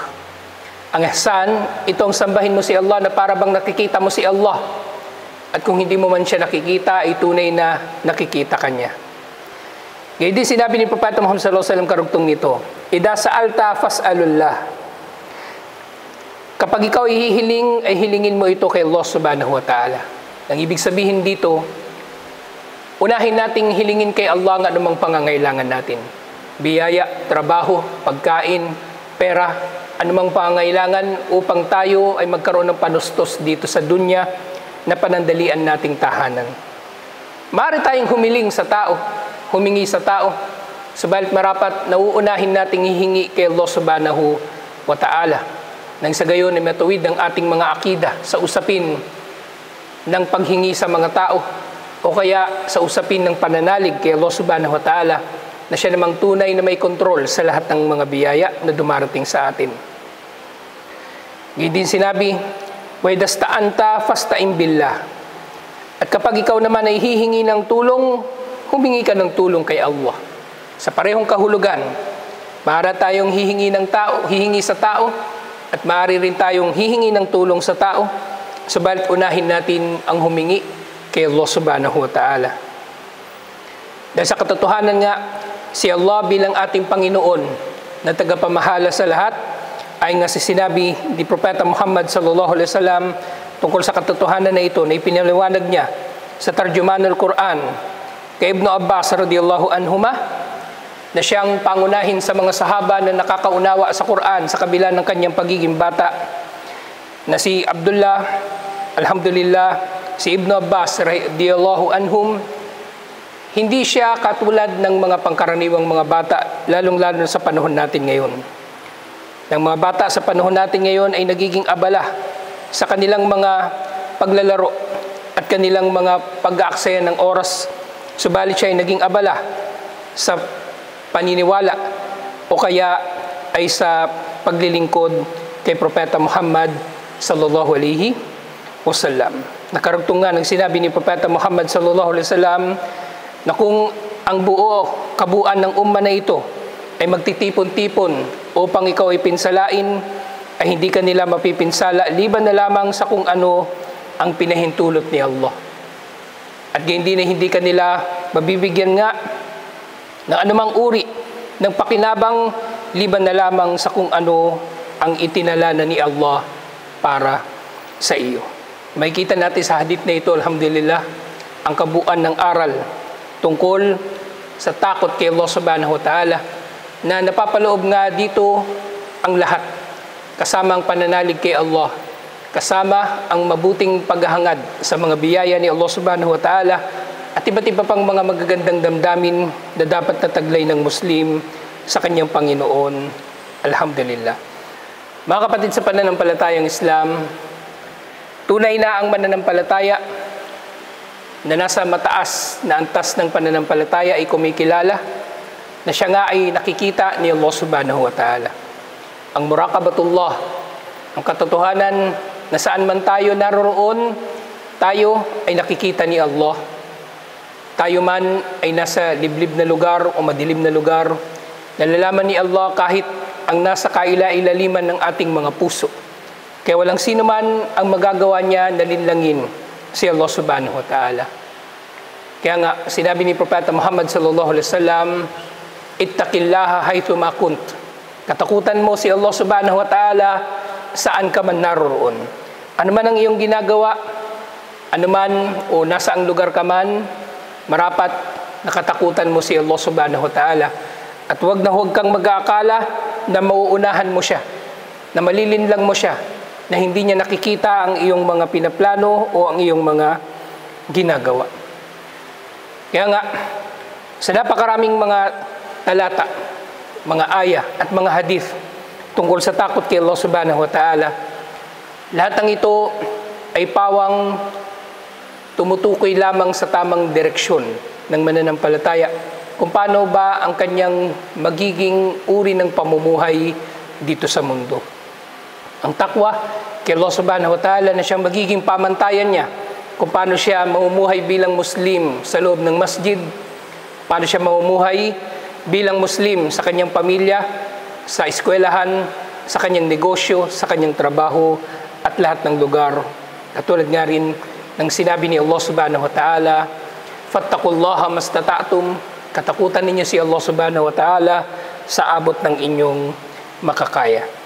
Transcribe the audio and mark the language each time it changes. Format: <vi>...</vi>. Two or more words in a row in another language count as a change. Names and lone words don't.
<tl>Ang ihsan, ito ang sambahin mo si Allah na para bang nakikita mo si Allah. At kung hindi mo man siya nakikita, ay tunay na nakikita ka niya. Gayun din sinabi ni Propeta Muhammad</tl> <ar>صلى الله عليه وسلم</ar> <tl>karugtong nito,</tl> <ar>إذا سألت فاسأل الله.</ar> <tl>Kapag ikaw ihihiling, ay hilingin mo ito kay Allah</tl> <ar>سبحانه وتعالى.</ar> <tl>Ang ibig sabihin dito, unahin nating hilingin kay Allah ang anumang pangangailangan natin. Biyaya, trabaho, pagkain, pera, anumang pangangailangan upang tayo ay magkaroon ng panustos dito sa dunya na panandalian nating tahanan. Maaari tayong humiling sa tao, humingi sa tao, subalit marapat nauunahin nating hihingi kay Allah</tl> <ar>سبحانه وتعالى.</ar> <tl>Nang sa gayon ay matuwid ang ating mga akida sa usapin ng paghingi sa mga tao o kaya sa usapin ng pananalig kay Allah</tl> <ar>سبحانه وتعالى</ar> <tl>na siya namang tunay na may kontrol sa lahat ng mga biyaya na dumarating sa atin. Gayun din sinabi,</tl> <ar>وإذا استعنت فاستعن بالله.</ar> <tl>At kapag ikaw naman ay hihingi ng tulong, humingi ka ng tulong kay Allah. Sa parehong kahulugan, maaari tayong hihingi sa tao, at maaari rin tayong hihingi ng tulong sa tao, subalit unahin natin ang humingi kay Allah</tl> <ar>سبحانه وتعالى.</ar> <tl>Dahil sa katotohanan nga, si Allah bilang ating Panginoon na tagapamahala sa lahat, ay nga sinabi ni Propeta Muhammad</tl> <ar>صلى الله عليه وسلم</ar> <tl>tungkol sa katotohanan na ito na ipinaliwanag niya sa Tarjumanul Quran kay Ibn Abbas</tl> <ar>رضي الله عنهما,</ar> <tl>na siyang pangunahin sa mga sahaba na nakakaunawa sa Quran sa kabila ng kanyang pagiging bata, na si Abdullah, alhamdulillah, si Ibn Abbas</tl> <ar>رضي الله عنهم,</ar> <tl>hindi siya katulad ng mga pangkaraniwang mga bata, lalong-lalo sa panahon natin ngayon. Ng mga bata sa panahon natin ngayon ay nagiging abala sa kanilang mga paglalaro at kanilang mga pag-aaksaya ng oras, subalit siya ay naging abala sa paniniwala o kaya ay sa paglilingkod kay Propeta Muhammad</tl> <ar>صلى الله عليه وسلم.</ar> <tl>Nakarugtong nga ng sinabi ni Propeta Muhammad</tl> <ar>صلى الله عليه وسلم</ar> <tl>na kung ang kabuuan ng umma na ito ay magtitipon-tipon upang ikaw ay pinsalain, ay hindi ka nila mapipinsala liban na lamang sa kung ano ang pinahintulot ni Allah. At hindi ka nila mabibigyan nga ng anumang uri ng pakinabang liban na lamang sa kung ano ang itinala na ni Allah para sa iyo. Makikita natin sa hadith na ito, alhamdulillah, ang kabuuan ng aral tungkol sa takot kay Allah</tl> <ar>سبحانه وتعالى,</ar> <tl>na napapaloob nga dito ang lahat, kasama ang pananalig kay Allah, kasama ang mabuting paghahangad sa mga biyaya ni Allah</tl> <ar>سبحانه وتعالى,</ar> <tl>at iba't iba pang mga magagandang damdamin na dapat nataglay ng Muslim sa kanyang Panginoon. Alhamdulillah. Mga kapatid sa pananampalatayang Islam, tunay na ang mananampalataya na nasa mataas na antas ng pananampalataya ay kumikilala na siya nga ay nakikita ni Allah</tl> <ar>سبحانه وتعالى.</ar> <tl>Ang muraqabatullah, ang katotohanan na saan man tayo naroroon, tayo ay nakikita ni Allah. Tayo man ay nasa liblib na lugar o madilim na lugar, nalalaman ni Allah kahit ang nasa kaila-ilaliman ng ating mga puso. Kaya walang sino man ang magagawa niya na linlangin si Allah</tl> <ar>سبحانه وتعالى.</ar> <tl>Kaya nga, sinabi ni Propeta Muhammad</tl> <ar>صلى الله عليه وسلم, اتق الله حيثما كنت.</ar> <tl>Katakutan mo si Allah</tl> <ar>سبحانه وتعالى</ar> <tl>saan ka man naroroon. Ano man ang iyong ginagawa, ano man o nasa ang lugar ka man, marapat nakatakutan mo si Allah</tl> <ar>سبحانه وتعالى.</ar> <tl>At huwag kang mag-aakala na mauunahan mo siya, na malilinlang mo siya, na hindi niya nakikita ang iyong mga pinaplano o ang iyong mga ginagawa. Kaya nga, sa napakaraming mga talata, mga aya at mga hadith tungkol sa takot kay Allah</tl> <ar>سبحانه وتعالى,</ar> <tl>lahat ng ito ay pawang tumutukoy lamang sa tamang direksyon ng mananampalataya kung paano ba ang kanyang magiging uri ng pamumuhay dito sa mundo. Ang takwa kay Allah</tl> <ar>سبحانه وتعالى</ar> <tl>na siyang magiging pamantayan niya kung paano siya mamumuhay bilang Muslim sa loob ng masjid, paano siya mamumuhay bilang Muslim sa kanyang pamilya, sa eskwelahan, sa kanyang negosyo, sa kanyang trabaho, at lahat ng lugar. Katulad nga rin ng sinabi ni Allah</tl> <ar>سبحانه وتعالى, "فاتقوا الله ما استطعتم,"</ar> <tl>katakutan ninyo si Allah</tl> <ar>سبحانه وتعالى</ar> <tl>sa abot ng inyong makakaya.</tl>